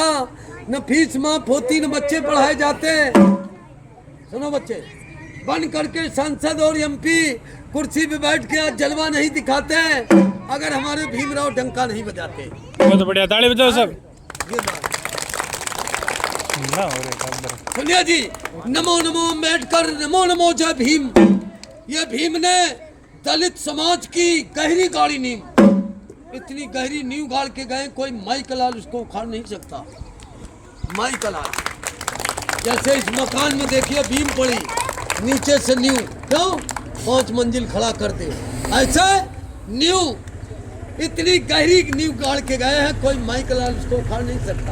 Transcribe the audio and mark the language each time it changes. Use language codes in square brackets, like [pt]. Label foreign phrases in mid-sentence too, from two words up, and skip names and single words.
[hi] न फीस माफ होती, न बच्चे पढ़ाए जाते। सुनो बच्चे, बन करके सांसद और एमपी कुर्सी पे बैठ के आज जलवा नहीं दिखाते अगर हमारे भीमराव डंका नहीं बजाते। बहुत बढ़िया, ताली बजाओ सब। ये बात सुनिए जी। नमो नमो अम्बेडकर, नमो नमो जय भीम। ये भीम ने दलित समाज की गहरी गाड़ी नींव, इतनी गहरी नींव गाड़ के गए, कोई माई कलाल उसको उखाड़ नहीं सकता। माई कलाल जैसे इस मकान में देखिए भीम पड़ी, नीचे से नींव क्यों 5 मंजिल खड़ा कर दे, ऐसे नींव, इतनी गहरी नींव गाड़ के गए हैं, कोई माई कलाल उसको उखाड़ नहीं सकता।